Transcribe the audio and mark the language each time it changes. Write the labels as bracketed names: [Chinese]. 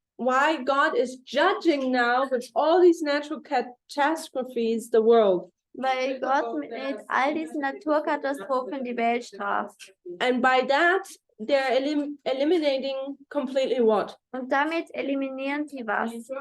[English] why God is judging now with all these natural catastrophes the world. [German] Weil Gott mit all diesen Naturkatastrophen die Welt straft. [English] And by that, they're eliminating completely what? [German] Und damit eliminieren sie was?